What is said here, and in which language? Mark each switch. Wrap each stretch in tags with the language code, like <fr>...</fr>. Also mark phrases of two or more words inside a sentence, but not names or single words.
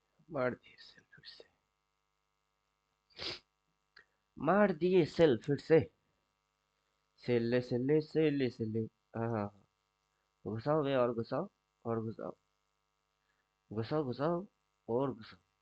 <hi>मार दिए सेल फिर से, मार दिए सेल फिर से। सेले सेले सेले सेले। हाँ, घुसाओ बे, और घुसाओ, और घुसाओ, घुसाओ घुसाओ, और घुसाओ।</hi>